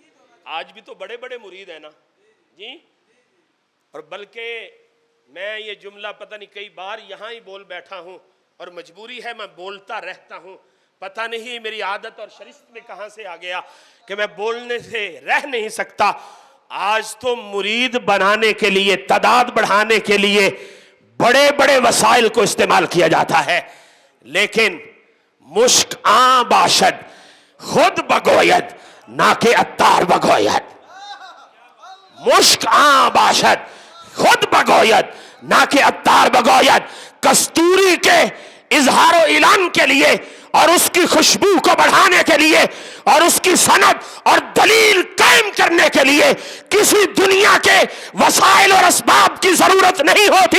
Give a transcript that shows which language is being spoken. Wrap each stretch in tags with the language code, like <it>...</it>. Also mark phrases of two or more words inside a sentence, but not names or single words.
<ur>حضور آج بھی تو بڑے بڑے مرید ہیں نا جی. اور بلکہ میں یہ جملہ پتہ نہیں کئی بار یہاں ہی بول بیٹھا ہوں اور مجبوری ہے میں بولتا رہتا ہوں. پتہ نہیں میری عادت اور شریعت میں کہاں سے آ گیا کہ میں بولنے سے رہ نہیں سکتا. آج تو مرید بنانے کے لیے، تعداد بڑھانے کے لیے بڑے بڑے وسائل کو استعمال کیا جاتا ہے، لیکن</ur> <fa>مشک آں باشد خود بگوید نہ کہ عطار بگوید. مشک آں باشد خود بگوید نہ کہ عطار بگوید.</fa> <ur>کستوری کے اظہار و اعلان کے لیے اور اس کی خوشبو کو بڑھانے کے لیے اور اس کی سند اور دلیل قائم کرنے کے لیے کسی دنیا کے وسائل اور اسباب کی ضرورت نہیں ہوتی.</ur>